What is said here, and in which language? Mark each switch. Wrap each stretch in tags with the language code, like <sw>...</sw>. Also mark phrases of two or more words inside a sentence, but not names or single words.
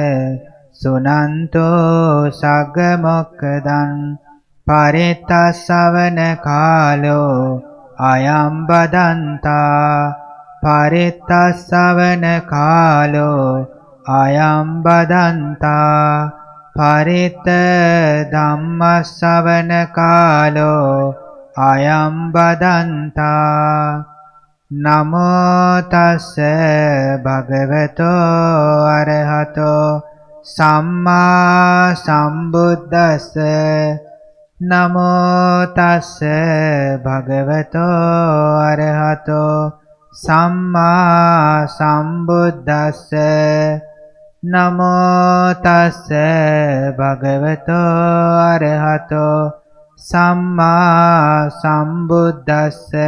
<pi>සුනන්තෝ සග්ග මොක්ඛදං පරිත්තස්සවන කාලෝ අයම් බදන්තා පරිත්තස්සවන කාලෝ අයම් බදන්තා පරිත්ත ධම්මස්සවන කාලෝ අයම් බදන්තා නමෝ තස්ස භගවතෝ අරහතෝ සම්මා සම්බුද්දස්ස නමෝ තස්ස භගවතෝ අරහතෝ සම්මා සම්බුද්දස්ස නමෝ තස්ස භගවතෝ අරහතෝ සම්මා සම්බුද්දස්ස</pi>